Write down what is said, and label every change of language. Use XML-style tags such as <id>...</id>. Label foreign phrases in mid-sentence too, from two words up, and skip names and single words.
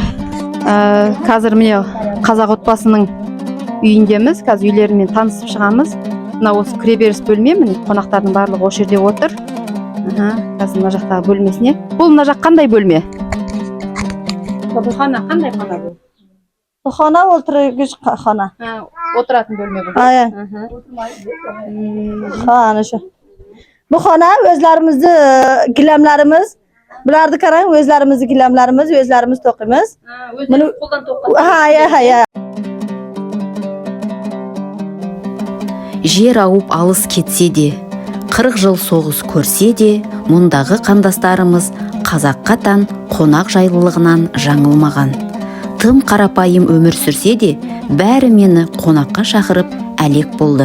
<kk>Қазір міне қазақ отбасының үйіндеміз. Қазір үйлерімен танысып шығамыз. Мына осы кіреберіс бөлме, міне қонақтардың барлығы осы жерде отыр. Қазір мына жақтағы бөлмесіне. Бұл мына жақ қандай бөлме? Бұл қана қандай қана бұл?</kk> <uz>Bu xona o'tirgich xona.</uz> <kk>Отыратын бөлме бұл.</kk> <uz>Ha, ana shu. Bu xona o'zlarimizni gilamlarimiz. Bularni qarang, o'zlarimizni gilamlarimiz, o'zlarimiz to'qiymiz. Buni qo'ldan to'qqan. Ha.</uz> <kk>Жер ауып алыс кетсе де, 40 жыл соғыс көрсе де, мұндағы қандастарымыз қазаққа тән қонақ жайлылығынан жаңылмаған. Тым қарапайым өмір сүрсе де, бәрі мені қонаққа шақырып әлек болды.</kk>